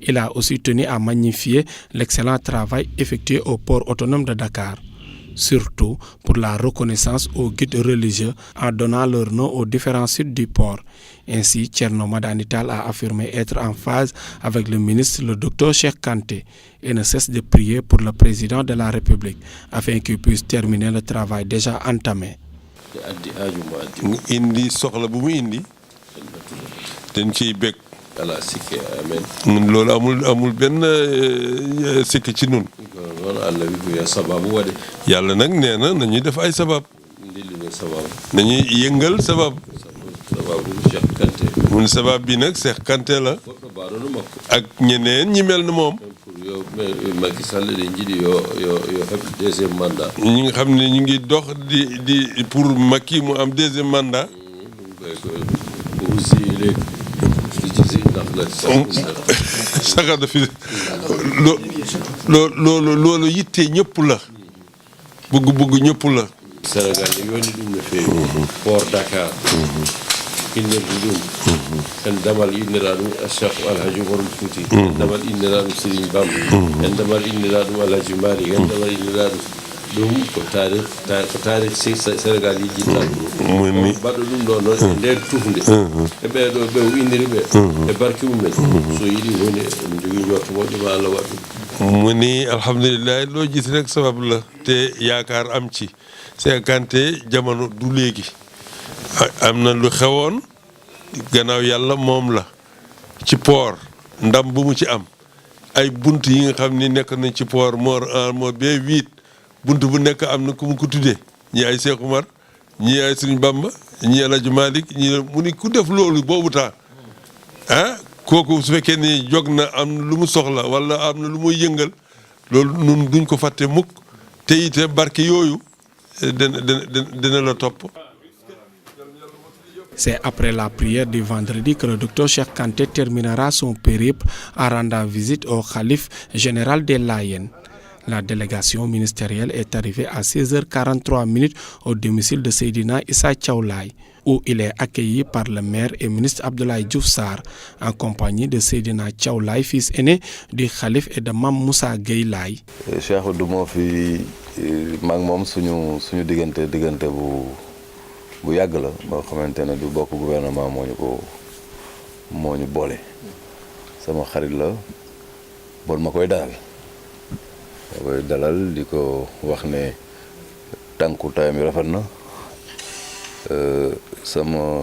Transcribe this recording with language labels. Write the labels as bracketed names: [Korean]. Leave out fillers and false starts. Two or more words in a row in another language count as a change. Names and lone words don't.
[French] Il a aussi tenu à magnifier l'excellent travail effectué au port autonome de Dakar, surtout pour la reconnaissance aux guides religieux en donnant leur nom aux différents sites du port. Ainsi, Thierno Madani Tall a affirmé être en phase avec le ministre, le docteur Cheikh Kanté, et ne cesse de prier pour le président de la République afin qu'il puisse terminer le travail déjà entamé. [Wolof] mu indi soxla bu mu indi dañ ciy bég loolu amul benn sikk ci nun yàlla nag nee na nañuy def ay sabab nañuy yëngal sabab mun sabab bi nag Cheikh Kanté la ak ñeneen ñi mel na moom [Fula] Macky Sall de njiɗi yo heɓ [French] deuxiéme mandat. [Wolof] ñi nga xam ne ñu ngi dox di pour Macky mu am [French] deuxième mandat. [Wolof] aussi léegi saxa dafi loolu yitte ñëpp la bëgg ñëpp la. [Fula] Sénégal yoni ɗum no feewi port Dakar innirde ɗum en damal inniraɗum Cheikh Alhaji Oumar Fouti en damal inniraɗum Serigne Bamba en damal inniraɗum Alhaji Malick en damal inniraɗum ɗum ko taarih Sénégal yijjitta ɗum mbaɗɗo ɗum ɗo noon e nder tufde e ɓeeɗo ɓe inniri ɓe e barke mumen so yiɗi woni emin jogui njorto moƴƴo ma Allah waɗ ɗum [Wolof] mu ni alhamdulilah loo gis rek sabab la te yaakaar am ci Cheikh Kanté jamono du léegi am na lu xewoon gannaaw yàlla moom la ci port ndam bu mu ci am ay bunt yi nga xam ni nekk nañ ci port moo bee 8 bunt bu nekk am na ku mu ko tuddee ñii ay Cheikh Oumar ñii ay Serigne Bamba ñii El Hadj Malick ñii mu ni ku def loolu boobu temps kooku su fekkee ni jog na am lu mu soxla wala am na lu muy yëngal loolu nun duñ ko fàtte mukk te ite barke yooyu dina la topp. [French] C'est après la prière du vendredi que le docteur Cheikh Kanté terminera son périple en rendant visite au khalife général des Layènes. La délégation ministérielle est arrivée à 16h43 au domicile de Seydina Issa Thiaw Laye, où il est accueilli par le maire et ministre Abdoulaye Diouf Sarr, en compagnie de Seydina Thiaw Laye, fils aîné du khalife, et de Mame Moussa Gueye Laye. [Wolof] Cheikh du moo fi mag moom suñu diggante bu yàgg la boo xamante ne du bokk gouvernement moo ñu boole sama xarit la bon ma koy dalal di ko wax ne tànku tayam yi rafet na sama